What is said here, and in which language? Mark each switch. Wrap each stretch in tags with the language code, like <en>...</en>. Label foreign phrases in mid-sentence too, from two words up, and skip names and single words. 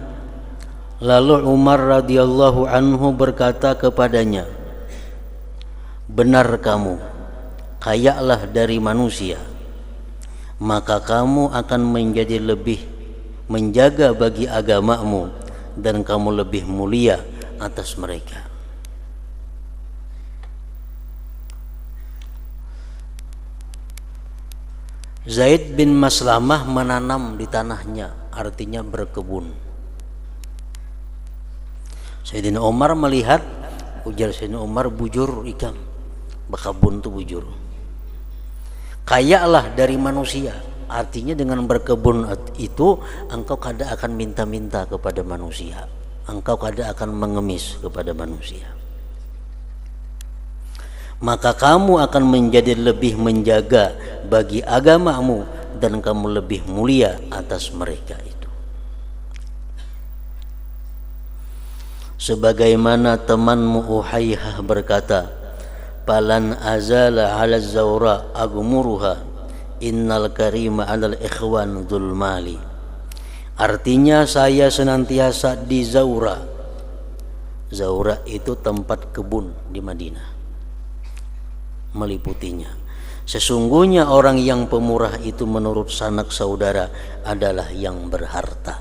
<id>Lalu Umar radhiyallahu anhu berkata kepadanya, benar kamu, kayalah dari manusia, maka kamu akan menjadi lebih menjaga bagi agamamu dan kamu lebih mulia atas mereka. Zaid bin Maslamah menanam di tanahnya, artinya berkebun.</id> <bjn>Sayyidina Umar melihat, ujar Sayyidina Umar, bujur ikam, berkebun tu bujur.</bjn> <id>Kayalah dari manusia, artinya dengan berkebun itu engkau kada akan minta-minta kepada manusia, engkau kada akan mengemis kepada manusia, maka kamu akan menjadi lebih menjaga bagi agamamu dan kamu lebih mulia atas mereka itu. Sebagaimana temanmu Uhayyah berkata,</id> <ar>فلن أزال على الزوراء أعمرها إن الكريم على الإخوان ذو المال.</ar> <id>Artinya saya senantiasa di Zawra. Zawra itu tempat kebun di Madinah, meliputinya. Sesungguhnya orang yang pemurah itu menurut sanak saudara adalah yang berharta.</id>